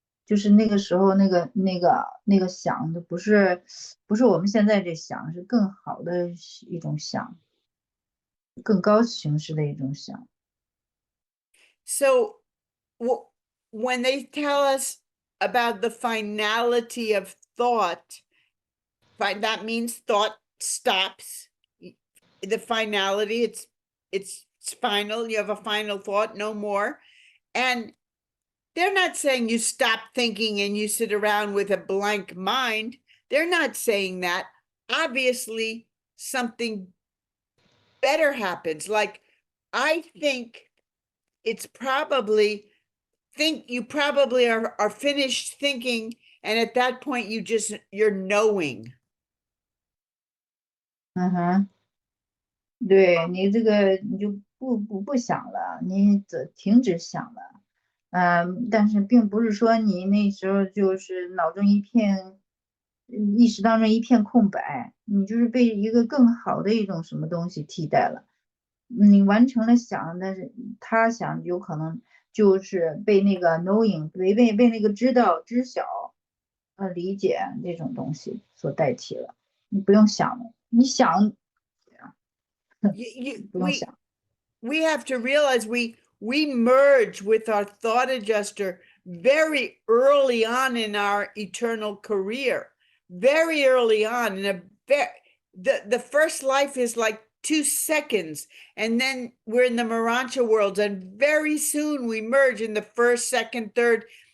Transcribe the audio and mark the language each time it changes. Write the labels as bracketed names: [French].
[Chinese] 就是那个时候那个想的不是我们现在这想，是更好的一种想，更高形式的一种想。 [English] So when they tell us about the finality of thought, that means thought stops. The finality, it's final. You have a final thought, no more. And they're not saying you stop thinking and you sit around with a blank mind. They're not saying that. Obviously, something better happens. Like, I think it's probably you probably are finished thinking, and at that point you're knowing. [Chinese] 嗯哼，对你这个你就不想了，你停止想了。但是并不是说你那时候就是脑中一片，意识当中一片空白，你就是被一个更好的一种什么东西替代了。你完成了想，但是他想有可能就是被那个 knowing 被那个知道知晓理解这种东西所代替了。你不用想了，你想 [English] You, [Chinese] 不用想。 [English] we have to realize we merge with our thought adjuster very early on in our eternal career, very early on. The first life is like 2 seconds, and then we're in the Urantia worlds, and very soon we merge in the first, second, third.